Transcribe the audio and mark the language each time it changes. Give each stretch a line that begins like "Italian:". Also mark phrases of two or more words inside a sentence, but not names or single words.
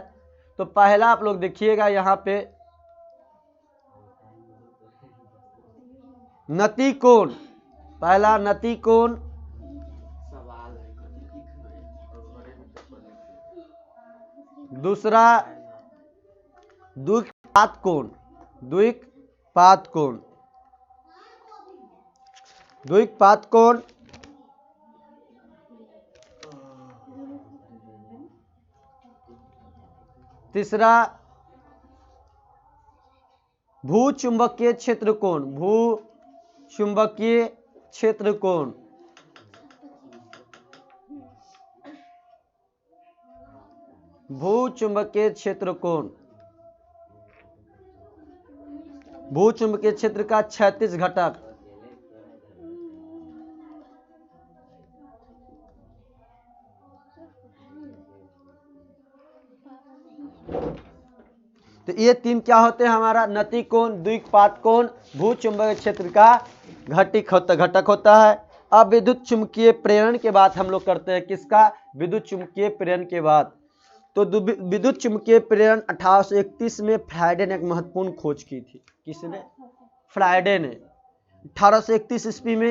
Hindi: तो पहला आप लोग देखिएगा यहाँ पे नति कोण, पहला नति कोण, दूसरा द्विपात कोण, द्विपात कोण, द्विपात कोण, तीसरा भूचुंबकीय क्षेत्र कोण, भूचुंबकीय क्षेत्र कोण, भूचुंबकीय क्षेत्र कोण, भूचुंबकीय क्षेत्र का क्षैतिज घटक, तो ये 3 क्या होते हैं? हमारा नति कोण, द्विपात कोण, भूचुंबकीय क्षेत्र का घटक होता है। अब विद्युत चुंबकीय प्रेरण के बाद हम लोग करते हैं किसका? विद्युत चुंबकीय प्रेरण के बाद। तो विद्युत चुंबकीय प्रेरण 1831 में फ्राइडे ने एक महत्वपूर्ण खोज की थी। किसने? फ्राइडे ने 1831 ईस्वी में।